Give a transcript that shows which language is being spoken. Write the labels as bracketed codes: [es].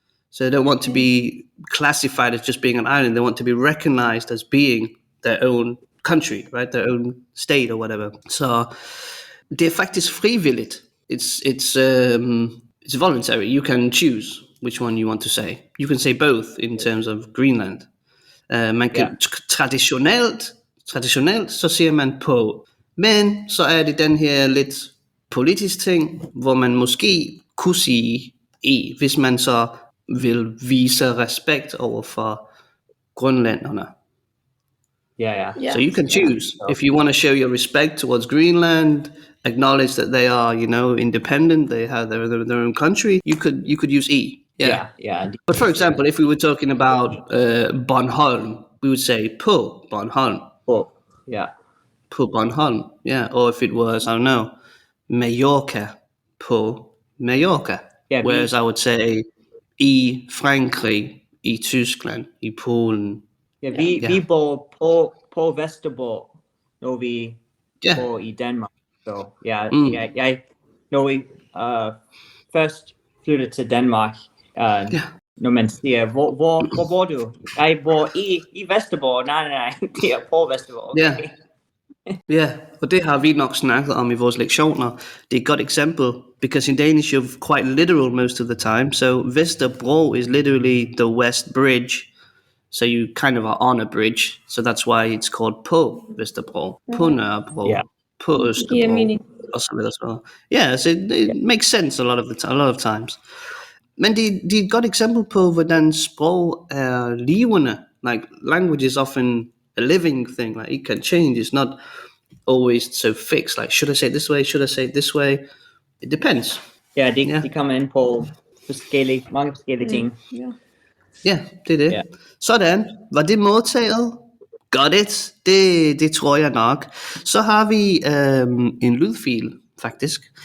[en] So they don't want to be classified as just being an island. They want to be recognized as being their own country, right? Their own state or whatever. So [da] det er faktisk frivilligt. [en] It's voluntary. You can choose which one you want to say. You can say both in terms of Greenland. [da] Man kan traditionelt så siger man på, men så er det den her lidt politisk ting, hvor man måske kunne sige i, hvis man så vil vise respekt over for grønlænderne. [en] Yeah. So you can choose if you want to show your respect towards Greenland, acknowledge that they are, independent, they have their own country. You could use e. Yeah. But for example, if we were talking about Bornholm, we would say [da] på Bornholm. På Bornholm. [en] Yeah. Or if it was, I don't know, Mallorca, [da] på Mallorca. [en] Yeah, whereas I would say [da] i Frankrig, i Tyskland, i Polen. Vi bor på Vesterborg, når vi bor i Danmark. Så jeg når vi først flyttede til Danmark, når man siger, hvor bor du? Jeg bor i Vesterborg. Nej, det er på Vesterborg. Okay. Ja, og det har vi nok snakket om i vores lektioner. Det er et godt eksempel, [en] because in Danish you're quite literal most of the time. So Vesterbro is literally the West Bridge. So you kind of are on a bridge. So that's why it's called [da] på Vesterbro, på Nørrebro, på Østerbro, og så videre. [en] Yeah, so it makes sense a lot of times. [da] Men det er et godt eksempel på, hvordan sprog er levende. [en] Like language is often a living thing. Like it can change. It's not always so fixed. Like, should I say it this way? Should I say it this way? It depends. [da] Ja, de kommer ind på mange forskellige ting. Ja, det er det. Yeah. Sådan. Var det modtaget? [en] Got it. [da] Det tror jeg nok. Så har vi en lydfil, faktisk.